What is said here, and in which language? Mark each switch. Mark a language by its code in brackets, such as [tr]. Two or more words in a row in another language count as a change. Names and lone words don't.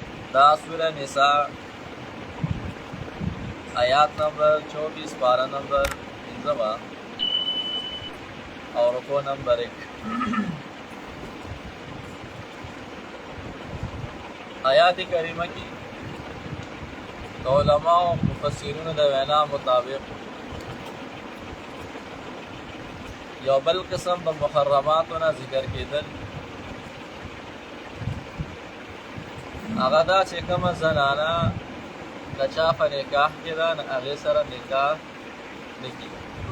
[ur] دا سورہ نساء آیات نمبر 24 پارہ نمبر 15 اور رکوع نمبر 1. آیات کریمہ کی [ps] علماء و مفسرون د وینا مطابق یو بل قسم د محرماتونه ذکر کېدل، هغه دا چې کومه زنانه د چا په نکاح کې ده نو هغې سره نکاح نه کېږي.